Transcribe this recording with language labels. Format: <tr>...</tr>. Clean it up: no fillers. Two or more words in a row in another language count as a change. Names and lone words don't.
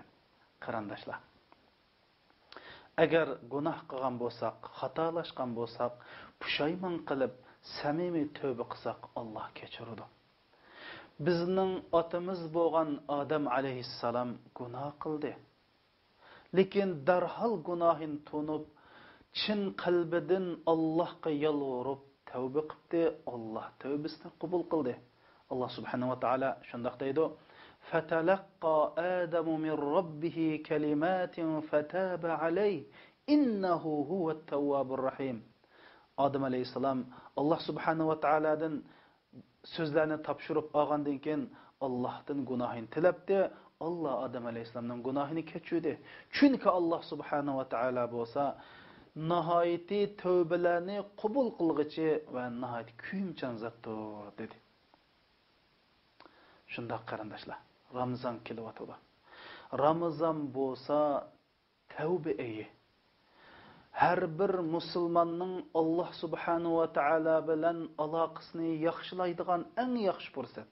<uz>Qarindoshlar, agar gunoh qilgan bo'lsak, xatolashgan bo'lsak, pushaymon qilib, samimiy tövbe qilsak, Alloh kechiradi. Bizning otamiz bo'lgan Odam alayhissalom gunoh qildi. Lekin darhol gunohin tunib, chin qalbidan Allohga yolvorib tövbe qildi. Allah tövbesini qabul qildi. Allah subhanahu wa ta'ala shundoq deydi:</uz> <ar>"فتلقى آدم من ربه كلمات فتاب عليه إنه هو التواب الرحيم."</ar> <uz>Adam alayhisalom Allah subhanahu wa ta'aladan so'zlarni topshirib olgandan keyin Allohdan gunohini tilabdi. Allah Adam alayhisalomning gunohini kechirdi. Chunki Allah subhanahu wa ta'ala bo'lsa nihayeti tövbelerini qabul qilg'ichi va nihayet kuyimchan zatdir dedi. Shundoq qarindoshlar, Ramazon kelyapti. Ramazon bo'lsa tavba oyi. Har bir musulmonning Alloh subhanahu va taolo bilan aloqasini yaxshilaydigan eng yaxshi fursat.</uz>